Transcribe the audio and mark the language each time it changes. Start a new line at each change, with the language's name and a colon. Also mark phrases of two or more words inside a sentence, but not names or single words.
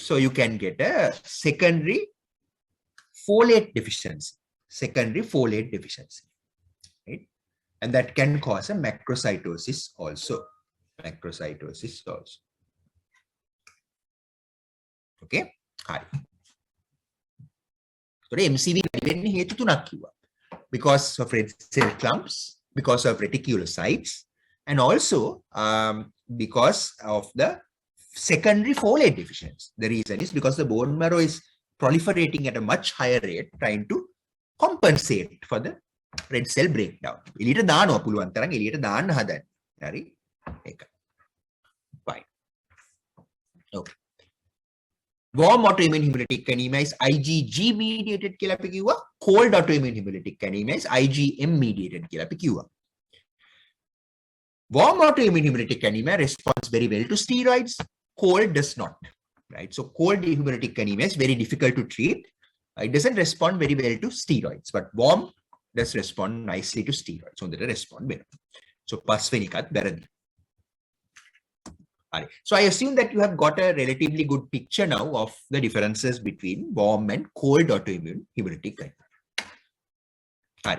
English: So you can get a secondary folate deficiency, right? And that can cause a macrocytosis also. Okay. Hi. So the MCV
Sinhala: වෙන්නේ හේතු තුනක් කිව්වා.
English: Because of red cell clumps, because of reticulocytes, and also because of the secondary folate deficiency. The reason is because the bone marrow is proliferating at a much higher rate, trying to compensate for the red cell breakdown.
Sinhala: එළියට දානවා පුළුවන් තරම් එළියට දාන්න හදන්න. හරි? ඒක.
English: Fine. Okay. Warm autoimmune hemolytic anemia is IgG mediated
Sinhala: කියලා අපි කිව්වා.
English: Cold autoimmune hemolytic anemia is IgM mediated
Sinhala: කියලා අපි කිව්වා.
English: Warm autoimmune hemolytic anemia responds very well to steroids. Cold does not. Right? So cold hemolytic anemia is very difficult to treat. It doesn't respond very well to steroids, but warm does respond nicely to steroids. So they respond better. So
Sinhala: පස්වෙනි එකත් වැරදි.
English: So I assume that you have got a relatively good picture now of the differences between warm and cold autoimmune hemolytic anemia.